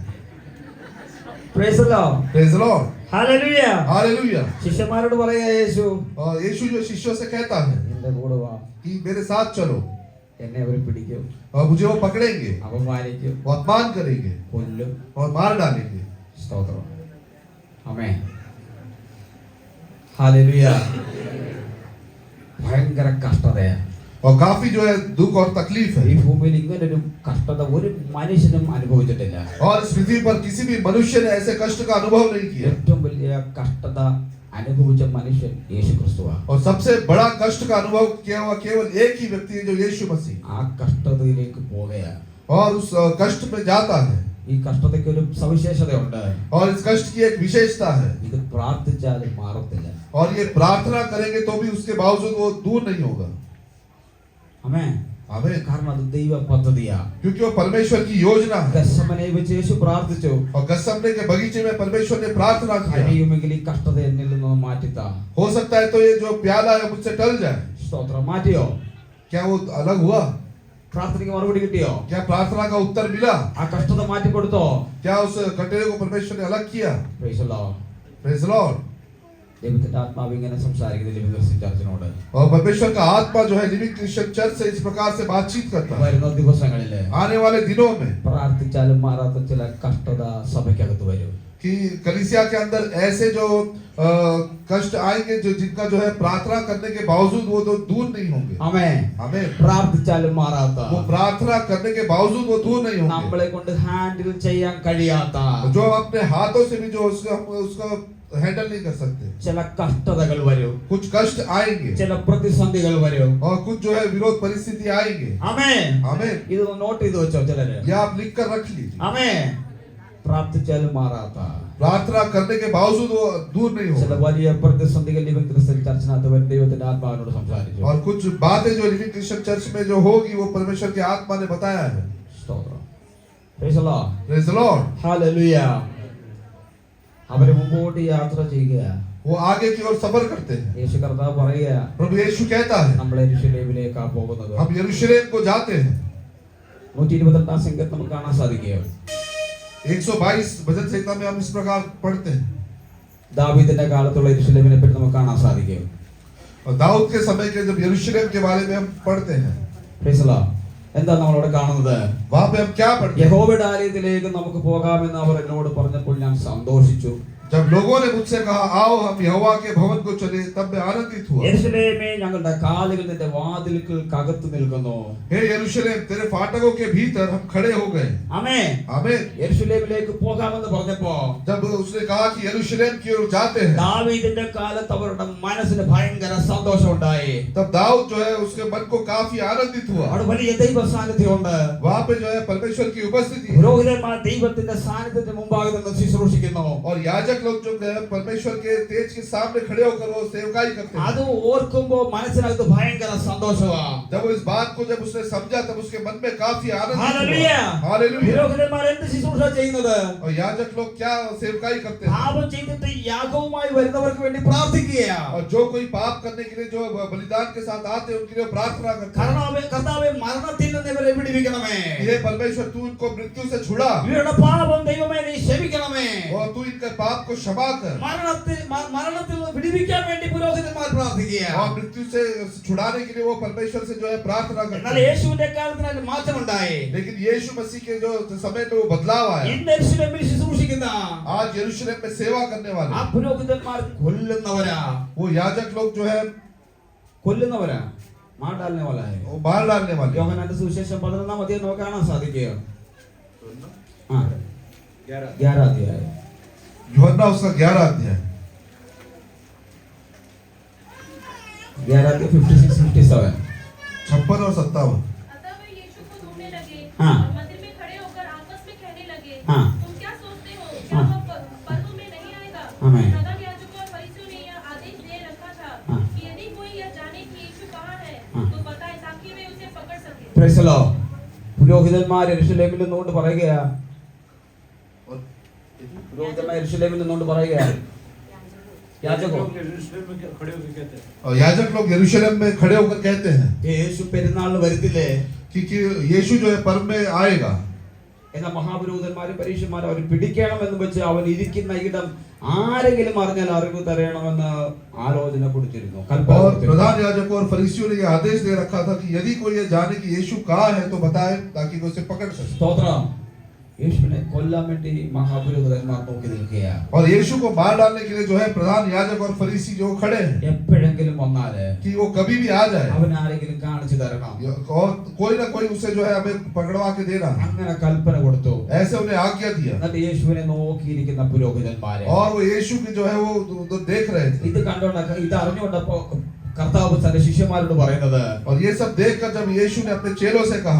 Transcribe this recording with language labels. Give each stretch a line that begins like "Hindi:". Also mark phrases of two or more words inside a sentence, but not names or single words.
English: Praise the Lord. Praise the Lord. Hallelujah. Hallelujah.
Malayalam: ശിഷ്യന്മാരോട് പറയാ യേശു
Hindi: और यीशु जो शिष्यों से कहता है
Malayalam: എന്റെ കൂടെ വാ
Hindi: कि मेरे साथ चलो
Malayalam: എന്നെ അവർ പിടിക്കും
Hindi: और मुझे वो पकड़ेंगे
Malayalam: അപമാനിക്കും
Hindi: वो अपमान करेंगे
Malayalam: കൊല്ലും
Hindi: और मार डालेंगे
Malayalam: സ്തോത്രം ആമേൻ ഹല്ലേലൂയ ഭയങ്കര കഷ്ടതയാണ്
Hindi: और काफी जो है दुख और तकलीफ है
Malayalam: ഈ ഭൂമിയിൽ ഇങ്ങനെ ഒരു കഷ്ടത ഒരു മനുഷ്യനും അനുഭവിച്ചിട്ടില്ല
Hindi: और इस पृथ्वी पर किसी भी मनुष्य ने ऐसे कष्ट का अनुभव नहीं किया
Malayalam: ഏറ്റവും വലിയ കഷ്ടത അനുഭവിച്ച മനുഷ്യൻ യേശുക്രിസ്തുവാണ്
Hindi: और सबसे बड़ा कष्ट का अनुभव किया हुआ केवल एक ही व्यक्ति है जो यीशु मसीह
Malayalam: ആ കഷ്ടതയിലേക്ക് പോവുകയാണ്
Hindi: और उस कष्ट में जाता है
Malayalam: ഈ കഷ്ടതയ്ക്ക് ഒരു സവിശേഷതയുണ്ട്
Hindi: और इस कष्ट की एक विशेषता है
Malayalam: ഇത് പ്രാർത്ഥിച്ചാലും മാറത്തില്ല
Hindi: और ये प्रार्थना करेंगे तो भी उसके बावजूद वो दूर नहीं होगा
Malayalam: ആമേൻ
Hindi: आमीन
Malayalam: കാരണം അത് ദൈവ പദ്ധതിയാണ്
Hindi: क्योंकि वो परमेश्वर की योजना है
Malayalam: ഗത്സമനെ വെച്ച് യേശു പ്രാർത്ഥിച്ചു
Hindi: और गत्समने के बगीचे में परमेश्वर ने प्रार्थना किया
Malayalam: കഴിയുമെങ്കിൽ ഈ കഷ്ടത എന്നിൽ നിന്ന് മാറ്റിത്താ
Hindi: हो सकता है तो ये जो प्याला है मुझसे टल जाए
Malayalam: സ്തോത്രം മാറ്റിയോ
Hindi: क्या वो अलग हुआ
Malayalam: പ്രാർത്ഥനയ്ക്ക് മറുപടി കിട്ടിയോ
Hindi: क्या प्रार्थना का उत्तर मिला
Malayalam: ആ കഷ്ടത മാറ്റി കൊടുത്തോ
Hindi: क्या उस कटेरे को परमेश्वर ने अलग किया
English: Praise the Lord Praise the Lord
Malayalam: ദൈവത്തിന്റെ ആത്മാവ് ഇങ്ങനെ സംസാരിക്കുന്ന ലിവിംഗ് ക്രിസ്ത്യൻ ചർച്ചിനോട്
Hindi: और परमेश्वर का आत्मा जो है लिविंग क्रिश्चियन चर्च से इस प्रकार से बातचीत करता है
Malayalam: വരുന്ന ദിവസങ്ങളില്
Hindi: आने वाले दिनों में
Malayalam: പ്രാർത്ഥിച്ചാലും മാറാത്ത ചില കഷ്ടത സഭയ്ക്കകത്ത് വരും
Hindi: कि कलीसिया के अंदर ऐसे जो कष्ट आएंगे जो जिनका जो है प्रार्थना करने के बावजूद वो तो दूर नहीं होंगे
Malayalam: ആമേൻ
Hindi: हमें
Malayalam: പ്രാർത്ഥിച്ചാലും മാറാത്ത
Hindi: वो प्रार्थना करने के बावजूद वो दूर नहीं होंगे
Malayalam: നമ്മളെ കൊണ്ട് ഹാൻഡിൽ ചെയ്യാൻ കഴിയാത്ത
Hindi: जो हम अपने हाथों से भी जो उसका हैंडल नहीं कर सकते
Malayalam: ചില കഷ്ടതകൾ വരും
Hindi: कुछ कष्ट आएंगे
Malayalam: ചില പ്രതിസന്ധികൾ വരും
Hindi: और कुछ जो है विरोध परिस्थिति आएंगे
Malayalam: ആമേൻ
Hindi: हमें
Malayalam: ഇത് നോട്ട് ചെയ്ത് വെച്ചോ ചിലര്
Hindi: ये आप लिख कर रख लीजिए
Malayalam: ആമേൻ പ്രാർത്ഥിച്ചാലും മാറാത്ത
Hindi: प्रार्थना करने के बावजूद वो दूर नहीं
Malayalam: ചില
Hindi: होगा
Malayalam: വലിയ പ്രതിസന്ധികൾ ലിവിംഗ് ക്രിസ്ത്യൻ ചർച്ചിനകത്ത് വരും ദൈവത്തിന്റെ ആത്മാവിനോട് സംസാരിച്ചു
Hindi: और कुछ बातें जो लिविंग क्रिश्चियन चर्च में जो होगी वो परमेश्वर की आत्मा ने बताया है
English: സ്തോത്രം Praise the Lord Praise the Lord
Malayalam: ഹല്ലേലൂയ അവരെ മുമ്പോട്ട് യാത്ര ചെയ്യുക
Hindi: वो आगे की ओर सफर करते हैं
Malayalam: യേശു കർത്താവ് പറയുക
Hindi: प्रभु यीशु कहता है
Malayalam: നമ്മൾ യെരൂശലേമിലേക്കാ പോകുന്നത്
Hindi: हम यरूशलेम को जाते हैं
Malayalam: 128 സംഗീതം നമുക്ക് കാണാൻ സാധിക്കും
Hindi: 122 भजन संहिता में हम इस प्रकार पढ़ते हैं
Malayalam: ദാവീദിന്റെ കാലത്തുള്ള യെരൂശലേമിനെ പറ്റി നമുക്ക് കാണാൻ സാധിക്കും
Hindi: और दाऊद के समय के जब यरूशलेम के बारे में हम पढ़ते हैं
English: Praise the Lord
Malayalam: എന്താ നമ്മൾ അവിടെ കാണുന്നത്
Hindi: वहां पे हम क्या पढ़ते हैं
Malayalam: യഹോവയുടെ ആലയത്തിലേക്ക് നമുക്ക് പോകാമെന്ന് അവർ എന്നോട് പറഞ്ഞപ്പോൾ ഞാൻ സന്തോഷിച്ചു
Hindi: जब लोगों ने मुझसे कहा आओ हम यहोवा के भवन को चले तब मैं आनंदित हुआ
Malayalam: യെരൂശലേമേ ഞങ്ങളുടെ കാലുകൾ നിന്റെ വാതിൽക്കകത്ത് നിൽക്കുന്നു
Hindi: हे यरूशलेम तेरे फाटकों के भीतर हम खड़े हो गए
Malayalam: ആമേൻ
Hindi: आमीन
Malayalam: യെരൂശലേമിലേക്ക് പോകാമെന്ന് പറഞ്ഞപ്പോ
Hindi: जब उसने कहा कि यरूशलेम की ओर जाते हैं
Malayalam: ദാവീദിന്റെ കാലത്ത് അവരുടെ മനസ്സിന് ഭയങ്കര സന്തോഷം ഉണ്ടായി
Hindi: तब दाऊद जो है उसके मन को काफी आनंदित हुआ
Malayalam: അവിടെ വലിയ ദൈവ സാന്നിധ്യമുണ്ട്
Hindi: वहां पे जो है परमेश्वर की उपस्थिति है
Malayalam: പുരോഹിതന്മാർ ദൈവത്തിന്റെ സാന്നിധ്യത്തിന് മുമ്പാകെ നിന്ന് ശുശ്രൂഷിക്കുന്നു
Hindi: और याजक लोग जो है परमेश्वर के तेज के सामने खड़े होकर वो सेवकाई करते
Malayalam: അത്
Hindi: हैं
Malayalam: ഓർക്കുമ്പോ മനസ്സിനകത്ത് ഭയങ്കര സന്തോഷമാണ്
Hindi: जब वो इस बात को जब उसने समझा तब उसके मन में काफी आनंद
Malayalam: ഹല്ലേലൂയ
Hindi: हालेलुया
Malayalam: പുരോഹിതന്മാർ എന്ത് ശുശ്രൂഷ ചെയ്യുന്നത്
Hindi: और याजक लोग क्या सेवकाई करते हैं
Malayalam: പാപം ചെയ്തിട്ട് യാഗവുമായി വരുന്നവർക്ക് വേണ്ടി പ്രാർത്ഥിക്കുകയാണ്
Hindi: और जो कोई पाप करने के लिए जो बलिदान के साथ आते हैं उनके लिए प्रार्थना करते हैं
Malayalam: കർത്താവേ മരണത്തിൽ നിന്ന് ഇവരെ വിടുവിക്കണമേ
Hindi: हे परमेश्वर तू इनको मृत्यु से छुड़ा
Malayalam: ഇവരുടെ പാപം ദൈവമേ നീ ക്ഷമിക്കണമേ
Hindi: और तू इनके पाप को क्षमा कर
Malayalam: മരണത്തിൽ നിന്ന് വിടുവിക്കാൻ വേണ്ടി പുരോഹിതന്മാർ പ്രാർത്ഥിക്കുകയാണ്
Hindi: और मृत्यु से छुड़ाने के लिए वो परमेश्वर से जो है प्रार्थना करते
Malayalam: എന്നാൽ
Hindi: हैं
Malayalam: യേശുവിന്റെ കാലത്തിന് അതിന് മാറ്റമുണ്ടായി
Hindi: लेकिन यीशु मसीह के जो समय में वो बदलाव आया
Malayalam: ഇന്ന് യെരൂശലേമിൽ ശുശ്രൂഷിക്കുന്ന
Hindi: आज यरूशलेम में सेवा करने
Malayalam: ആ
Hindi: वाले
Malayalam: പുരോഹിതന്മാർ കൊല്ലുന്നവരാ
Hindi: वो याजक लोग जो है
Malayalam: കൊല്ലുന്നവരാ മാടാലിനെ പോലെ
Hindi: वो मार डालने वाले
Malayalam: യോഹന്നാന്റെ സുവിശേഷം 11-ാം അധ്യായം നമുക്ക് കാണാൻ സാധിക്കുകയോ 11 അധ്യായം
Hindi: यूहन्ना उसका 11 अध्याय 11 अध्याय 56-57 56 और 57 अतः वे यीशु को ढूंढने लगे हाँ। और मंदिर में खड़े होकर आपस में कहने लगे हाँ। तुम क्या सोचते हो क्या हाँ। वह पर्व में नहीं आएगा आमीन। प्रधान याजकों और फरीसियों ने यह आदेश दे रखा था हाँ। कि यदि
English: Praise the Lord.
Malayalam: പുരോഹിതന്മാർ യെരൂശലേമിൽ നിന്നുകൊണ്ട് പറയുകയാ, പുരോഹിതന്മാർ യെരൂശലേമിൽ നിന്നുകൊണ്ട് പറയുകയാ, യാചകോ
Hindi: और याजक लोग यरूशलेम में खड़े होकर कहते हैं
Malayalam: യേശു പെരുന്നാളിന് വരുത്തില്ലേ,
Hindi: कि यीशु जो है पर्व में आएगा।
Malayalam: എന്നാൽ മഹാപുരോഹിതന്മാരും പരീക്ഷന്മാരും അവർ പിടിക്കണമെന്ന് വെച്ച് അവൻ ഇരിക്കുന്ന ഇടം ആരെങ്കിലും അറിഞ്ഞാൽ അറിവ് തരണമെന്ന് ആലോചന കൊടുത്തിരുന്നു.
Hindi: और प्रधान याजकों और फरीसियों ने ये आदेश दे रखा था कि यदि कोई ये जाने कि यीशु कहाँ है तो बताए ताकि कोई उसे पकड़ सके।
Malayalam: സ്തോത്രം. യേശുവിനെ കൊല്ലാൻ വേണ്ടി മഹാപുരോഹിതന്മാർ നോക്കി നിൽക്കുകയാണ്.
Hindi: और यीशु को मार डालने के लिए जो है प्रधान याजक और फरीसी जो खड़े हैं
Malayalam: എപ്പോഴെങ്കിലും വന്നാല്
Hindi: कि वो कभी भी आ जाए
Malayalam: അവൻ ആരെങ്കിലും കാണിച്ചു തരണം.
Hindi: और कोई ना कोई उसे जो है हमें पकड़वा के देना,
Malayalam: അങ്ങനെ കൽപ്പന കൊടുത്തു.
Hindi: ऐसे उन्हें आज्ञा दिया।
Malayalam: എന്നിട്ട് യേശുവിനെ നോക്കിയിരിക്കുന്ന പുരോഹിതന്മാരെ
Hindi: और वो यीशु की जो है वो उधर देख रहे थे।
Malayalam: ഇത് കണ്ടോണ്ട ഇത് അറിഞ്ഞുകൊണ്ടപ്പോ കർത്താവ് തന്റെ ശിഷ്യന്മാരോട് പറയുന്നത്,
Hindi: और ये सब देखकर जब यीशु ने अपने चेलों से कहा